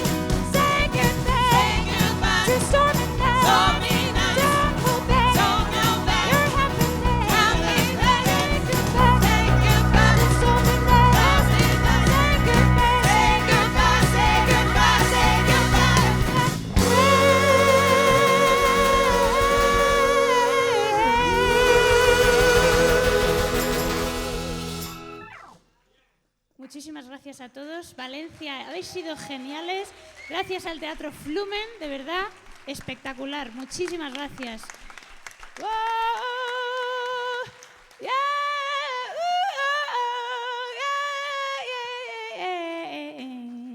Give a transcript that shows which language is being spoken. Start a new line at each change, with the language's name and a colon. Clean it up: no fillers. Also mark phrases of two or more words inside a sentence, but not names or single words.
English: Say goodbye. Say goodbye. To stormy nights. Stormy nights. Don't hold back. Don't hold back. Your happiness. Happiness. Say goodbye. Say goodbye. To stormy nights. Stormy nights. Say goodbye. Say goodbye. Say goodbye. Say
Spanish: Muchísimas gracias a todos. Valencia, habéis sido geniales. Gracias al Teatro Flumen, de verdad, espectacular. Muchísimas gracias. ¡Wow! ¡Yeah! ¡Yeah! ¡Yeah! ¡Yeah! ¡Yeah!